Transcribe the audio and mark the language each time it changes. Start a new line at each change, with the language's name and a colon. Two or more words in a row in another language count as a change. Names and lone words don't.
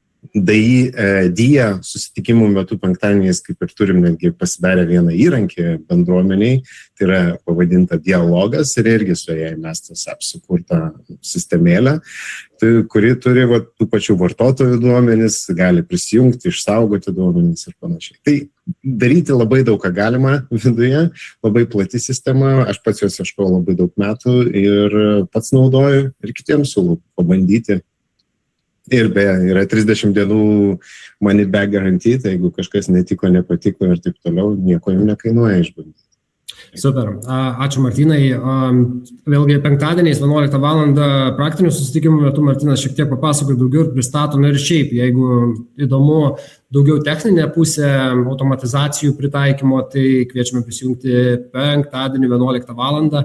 Lithuanian: DIA susitikimų metu penktadieniais, kaip ir turim netgi pasidarę vieną įrankį bendruomeniai, tai yra pavadinta Dialogas ir irgi su AI Masters Apps sukurta sistemėlė, kuri turi tų pačių vartotojų duomenis, gali prisijungti, išsaugoti duomenis ir panašiai. Tai daryti labai daug ką galima viduje, labai plati sistema, aš pats jos ieškojau labai daug metų ir pats naudoju ir kitiems siūlau pabandyti. Ir beje, yra 30 dienų
English: money back guarantee,
Lithuanian: tai jeigu kažkas netiko, nepatiko ir taip toliau, nieko jums nekainuoja išbandyti. Super. Ačiū Martynai. Vėlgi penktadieniais 11 valandą praktinių susitikimų metu Martynas šiek tiek papasakoja daugiau ir pristato, ir šiaip, jeigu įdomu daugiau techninė pusė automatizacijų pritaikymo, tai kviečiame prisijungti penktadienį 11 valandą.